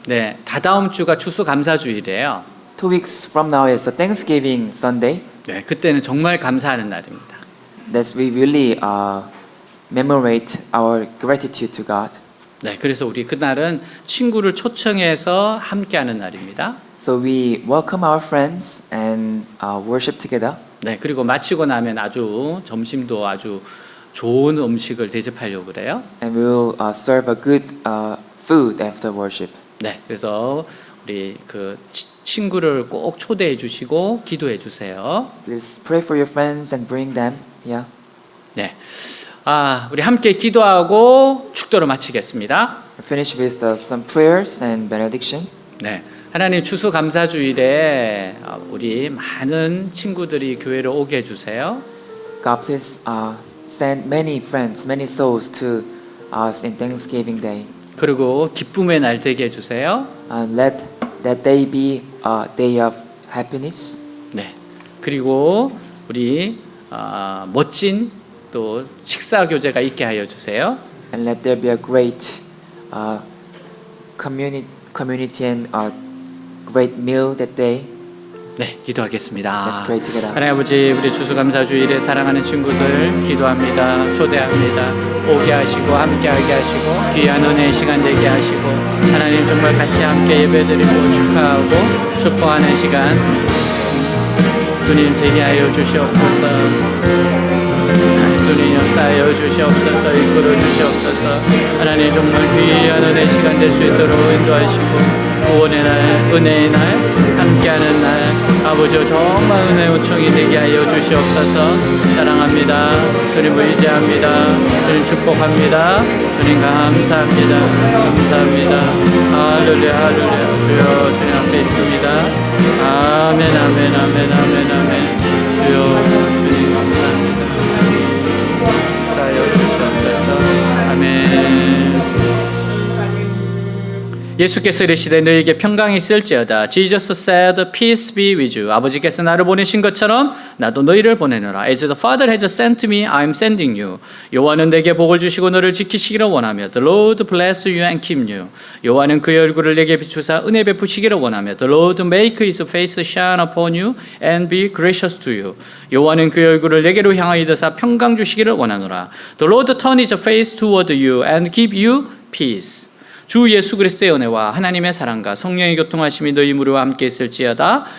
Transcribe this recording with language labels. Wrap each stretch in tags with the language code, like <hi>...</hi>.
<ko>네, 다다음 주가 추수감사주일이에요.</ko> <en>2 weeks from now is a Thanksgiving Sunday.</en> <ko>네, 그때는 정말 감사하는 날입니다.</ko> <en>That we really commemorate our gratitude to God.</en> <ko>네, 그래서 우리 그날은 친구를 초청해서 함께하는 날입니다.</ko> <en>So we welcome our friends and worship together.</en> <ko>네, 그리고 마치고 나면 아주 점심도 아주 좋은 음식을 대접하려고 그래요.</ko> <en>And we will serve a good food after worship.</en> <ko>네, 그래서 우리 그 친구를 꼭 초대해 주시고 기도해 주세요.</ko> <en>Please pray for your friends and bring them. Yeah.</en> <ko>네, 우리 함께 기도하고 축도를 마치겠습니다.</ko> <en>We'll finish with some prayers and benediction.</en> <ko>네, 하나님 추수감사주일에 우리 많은 친구들이 교회로 오게 해주세요.</ko> <en>God, please send many friends, many souls to us in Thanksgiving Day.</en> <ko>그리고 기쁨의 날 되게 해주세요.</ko> <en>And let that day be a day of happiness.</en> <ko>네, 그리고 우리 멋진 또 식사 교제가 있게 하여 주세요.</ko> <en>And let there be a great community and a great meal that day.</en> <ko>네, 기도하겠습니다.</ko> <en>Let's pray together.</en> <ko>하나님 아버지, 우리 추수감사주일에 사랑하는 친구들 기도합니다. 초대합니다. 오게 하시고 함께하게 하시고 귀한 은혜의 시간 되게 하시고 하나님 정말 같이 함께 예배드리고 축하하고 축복하는 시간 주님 되게 하여 주시옵소서. 주님 역사하여 주시옵소서. 이끌어 주시옵소서. 하나님 정말 귀한 은혜의 시간 될 수 있도록 인도하시고 구원의 날, 은혜의 날, 함께하는 날 아버지 정말 은혜 요청이 되게 하여 주시옵소서. 사랑합니다. 주님 의지합니다. 주님 축복합니다. 주님 감사합니다. 감사합니다. 할렐루야 할렐루야. 주여 주님 앞에 있습니다. 아멘 아멘 아멘 아멘 아멘. 주여 주님 감사합니다. 역사하여 주시옵소서. 아멘. 예수께서 이르시되 너희에게 평강이 있을지어다.</ko> <en>Jesus said, peace be with you.</en> <ko>아버지께서 나를 보내신 것처럼 나도 너희를 보내노라.</ko> <en>As the Father has sent me, I am sending you.</en> <ko>여호와는 내게 복을 주시고 너를 지키시기를 원하며</ko> <en>The Lord bless you and keep you.</en> <ko>여호와는 그의 얼굴을 내게 비추사 은혜 베푸시기를 원하며</ko> <en>The Lord make his face shine upon you and be gracious to you.</en> <ko>여호와는 그의 얼굴을 내게로 향하여 드사 평강 주시기를 원하노라.</ko> <en>The Lord turn his face toward you and give you peace.</en> <ko>주 예수 그리스도의 은혜와 하나님의 사랑과 성령의 교통하심이 너희 무리와 함께 있을지어다.</ko>